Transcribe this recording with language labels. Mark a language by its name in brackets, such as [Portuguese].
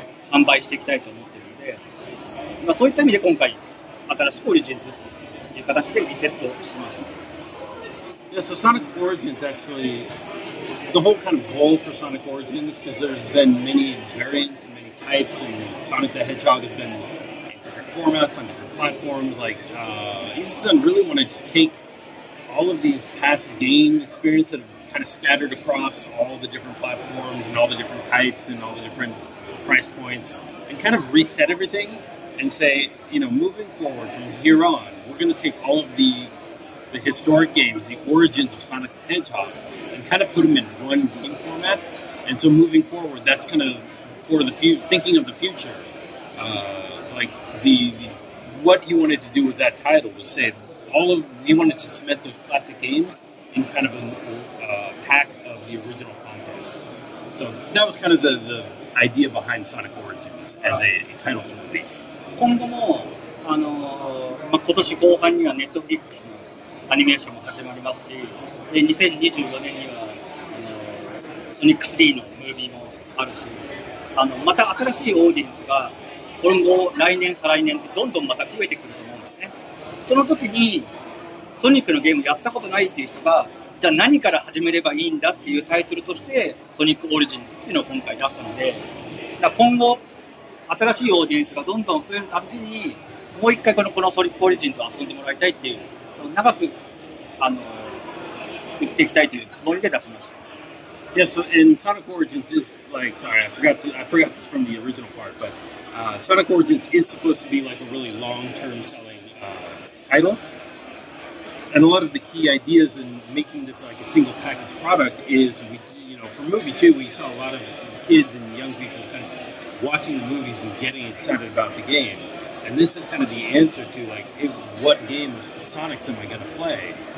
[Japanese] 販売していきたいと思っているので、そういった意味で今回新しくオリジンズという形でリセットしました。 [English] Yeah, so Sonic Origins actually, the whole kind of goal for Sonic Origins, because there's been many variants and many types, and Sonic the Hedgehog has been in different formats on different platforms. Like Iizuka-san really wanted to take all of these past game experience that have kind of scattered across all the different platforms and all the different types and all the different price points, and kind of reset everything and say, moving forward from here on, we're going to take all of the historic games, the origins of Sonic the Hedgehog, and kind of put them in one game format. And so moving forward, that's kind of for the thinking of the future. Like what he wanted to do with that title was say he wanted to cement those classic games in kind of a pack of the original content. So that was kind of the idea behind Sonic Origins as a title to release. [Japanese] 今後も今年後半には Netflix のアニメーションも始まりますし、で2024年にはソニック3のムービーもあるし、また新しいオーディエンスが今後来年再来年ってどんどんまた増えてくると思うんですね。その時にソニックのゲームやったことないっていう人が、じゃあ何から始めればいいんだっていうタイトルとしてソニックオリジンズっていうのを今回出したので、今後新しいオーディエンスがどんどん増えるたびにもう一回このソニックオリジンズを遊んでもらいたいっていう、長く売っていきたいというつもりで出しました。 [English] Yeah, so in Sonic Origins is like, sorry, I forgot this from the original part, but Sonic Origins is supposed to be like a really long-term selling title, and a lot of the key ideas in making this like a single package product is for movie 2 we saw a lot of kids and young people kind of watching the movies and getting excited about the game, and this is kind of the answer to like, hey, what game of Sonic's am I going to play?